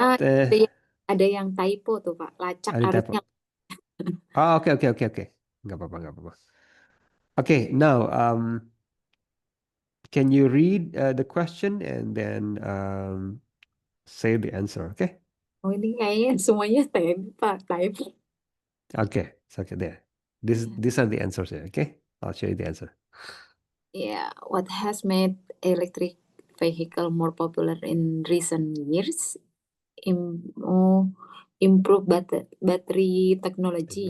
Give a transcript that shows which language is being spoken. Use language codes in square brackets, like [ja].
[id] Ah, ada yang typo tuh Pak. Lacak Ada typo. harusnya. [en] Oh, okay, okay, okay, okay. [id] Nggak apa-apa, nggak apa-apa. [en] Okay, now can you read the question and then say the answer? Okay. [id] Oh ini kayaknya semuanya typo Pak. Typo. [en] Okay, it's okay there. These are the answers here. Okay, I'll show you the answer. Yeah, what has made electric vehicle more popular in recent years? Oh, improve battery technology.